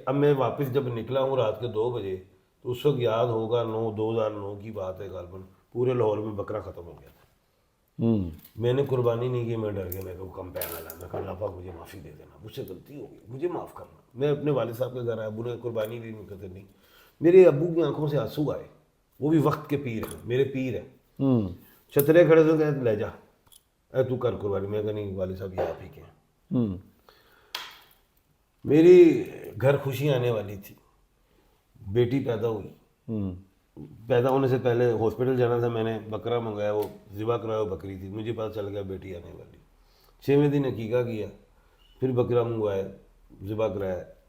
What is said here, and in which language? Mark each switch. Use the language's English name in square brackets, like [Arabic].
[Urdu] اب میں واپس جب نکلا ہوں رات کے 2 بجے تو اس وقت یاد ہوگا 2009 کی بات ہے غالباً, پورے لاہور میں بکرا ختم ہو گیا تھا. میں نے قربانی نہیں کی, میں ڈر گیا. میں کہا کم پیر والا, میں کہا اللہ پاک مجھے معافی دے دینا, مجھ سے غلطی ہو گئی, مجھے معاف کرنا. میں اپنے والد صاحب کے گھر آیا, ابو نے قربانی لی, نہیں کہتے نہیں. میرے ابو کی آنکھوں سے آنسو آئے, وہ بھی وقت کے پیر ہیں, میرے پیر ہیں. [Punjabi] چھترے کھڑے تو کہتے لے جا اے تو کر قربانی. [Urdu] میں کہا نہیں والد صاحب یہ آپ ہی کے ہیں. میری گھر خوشی آنے والی تھی, بیٹی پیدا ہوئی. پیدا ہونے سے پہلے ہاسپٹل جانا تھا, میں نے بکرا منگایا, وہ ذبح کرایا, وہ بکری تھی. مجھے پتہ چل گیا بیٹی آنے والی. 6ویں دن عقیقہ کیا, پھر بکرا منگوایا, ذبح کرایا.